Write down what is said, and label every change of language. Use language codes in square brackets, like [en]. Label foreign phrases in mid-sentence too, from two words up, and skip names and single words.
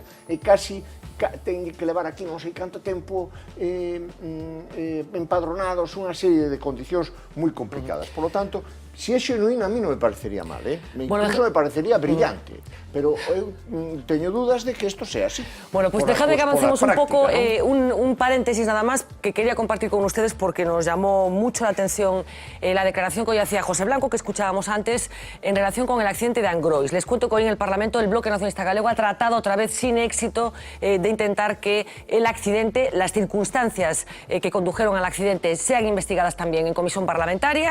[gl] E casi teñen que levar aquí non sei canto tempo empadronados, unha serie de condicións moi complicadas. [es] Por lo tanto, [gl] se é xenuína, a mí non me parecería mal, incluso me parecería brillante, pero eu teño dudas de que isto sea así. [es] Bueno, pues dejadme que avancemos un poco, un paréntesis nada más que quería compartir con ustedes porque nos llamó mucho la atención la declaración que hoy hacía José Blanco, que escuchábamos antes, en relación con el accidente de Angrois. Les cuento que hoy en el Parlamento el Bloque Nacionalista Galego ha tratado otra vez sin éxito de intentar que el accidente, las circunstancias que condujeron al accidente sean investigadas también en comisión parlamentaria.